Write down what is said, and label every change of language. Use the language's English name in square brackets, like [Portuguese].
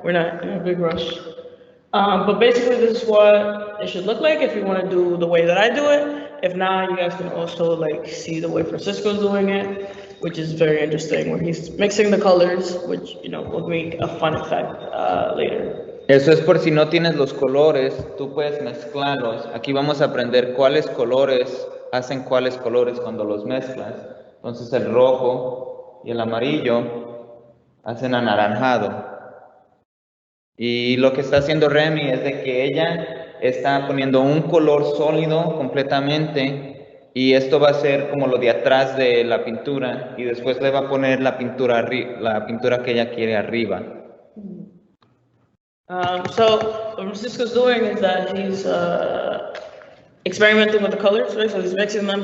[English] We're not in a big rush. But basically this is what it should look like if you want to do the way that I do it. If not, you guys can also like see the way Francisco's doing it, which is very interesting, where he's mixing the colors, which, you know, will make a fun effect later. [Spanish] Eso es por si no tienes los colores, tú puedes mezclarlos. Aquí vamos a aprender cuáles colores hacen cuáles colores cuando los mezclas. Entonces el rojo y el amarillo hacen anaranjado. Y lo que está haciendo Remy es de que ella está poniendo un color sólido completamente, y esto va a ser como lo de atrás de la pintura, y después le va a poner la pintura que ella quiere arriba. [English] So what Francisco's doing is that he's experimenting with the colors, right? So he's mixing them.